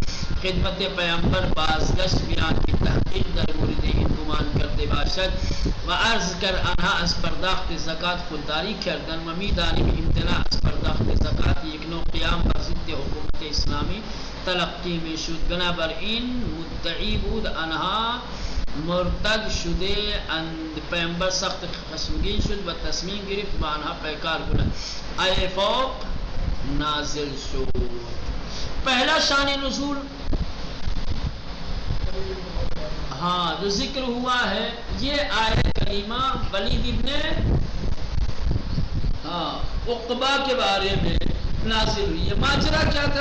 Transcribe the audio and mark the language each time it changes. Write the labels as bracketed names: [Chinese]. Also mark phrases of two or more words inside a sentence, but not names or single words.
[Persian] خدمت پیامبر بازگشت بیان کی تحقیق در مورد این گمان کرده باشد و عرض کر آنها از پرداخت زکات خودداری کردند و میدانیم امتناع از پرداخت زکات یک نوع قیام بر ضد حکومت اسلامی تلقی می شد. بنابراین مدعی بود آنها مرتد شده اند. پیامبر سخت خشمگین شد و تصمیم گرفت و آنها پیکار کنند. آیه فوق نازل شد. [Urdu] پہلا شان نزول ہاں جو ذکر ہوا ہے یہ آیت کریمہ ولید ابن عقبہ کے بارے میں نازل ہوئی ہے. ماجرا کیا تھا؟